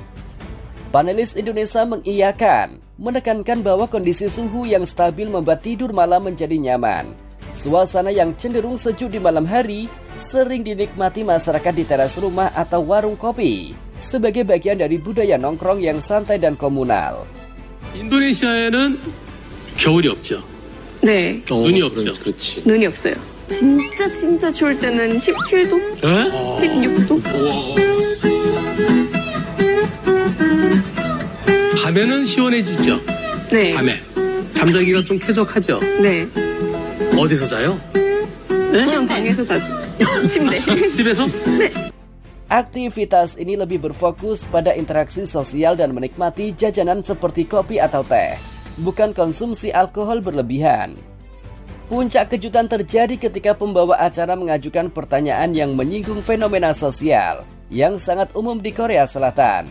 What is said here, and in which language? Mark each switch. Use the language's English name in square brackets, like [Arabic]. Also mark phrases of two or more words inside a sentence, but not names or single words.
[Indonesian] Panelis Indonesia mengiyakan, menekankan bahwa kondisi suhu yang stabil membuat tidur malam menjadi nyaman. Suasana yang cenderung sejuk di malam hari sering dinikmati masyarakat di teras rumah atau warung kopi sebagai bagian dari budaya nongkrong yang santai dan komunal. [Korean] 인도네시아에는 겨울이 없죠. 네, 눈이 없죠. 그렇지. 눈이 없어요. 진짜 추울 때는 17도? 16도? 밤에는 시원해지죠. 네. 밤에 잠자기가 좀 쾌적하죠. 네. 어디서 자요? 시험 방에서 자죠. 침대. 집에서? 네. [Indonesian] Aktivitas ini lebih berfokus pada interaksi sosial dan menikmati jajanan seperti kopi atau teh, bukan konsumsi alkohol berlebihan. Puncak kejutan terjadi ketika pembawa acara mengajukan pertanyaan yang menyinggung fenomena sosial yang sangat umum di Korea Selatan.